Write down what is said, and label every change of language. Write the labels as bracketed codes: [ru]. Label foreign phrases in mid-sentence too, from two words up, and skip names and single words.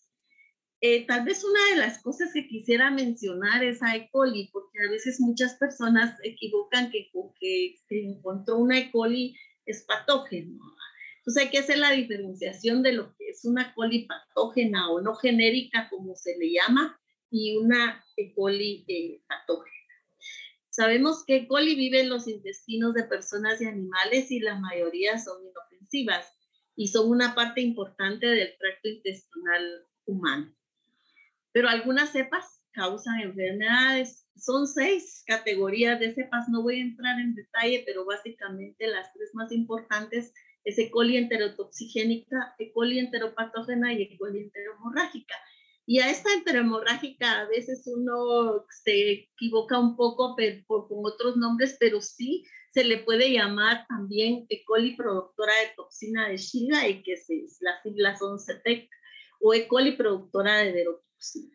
[es] Tal vez una de las cosas que quisiera mencionar es a E. coli, porque a veces muchas personas equivocan que se encontró una E. coli es patógeno. Entonces hay que hacer la diferenciación de lo que es una coli patógena o no genérica, como se le llama, y una E. coli patógena. Sabemos que E. coli vive en los intestinos de personas y animales y la mayoría son inofensivas y son una parte importante del tracto intestinal humano. Pero algunas cepas causan enfermedades. Son 6 categorías de cepas, no voy a entrar en detalle, pero básicamente las 3 más importantes es E. coli enterotoxigénica, E. coli enteropatógena y E. coli enterohemorrágica. Y a esta enterohemorrágica a veces uno se equivoca un poco con otros nombres, pero sí se le puede llamar también E. coli productora de toxina de Shiga, y que las siglas son CETEC, o E. coli productora de verotoxina.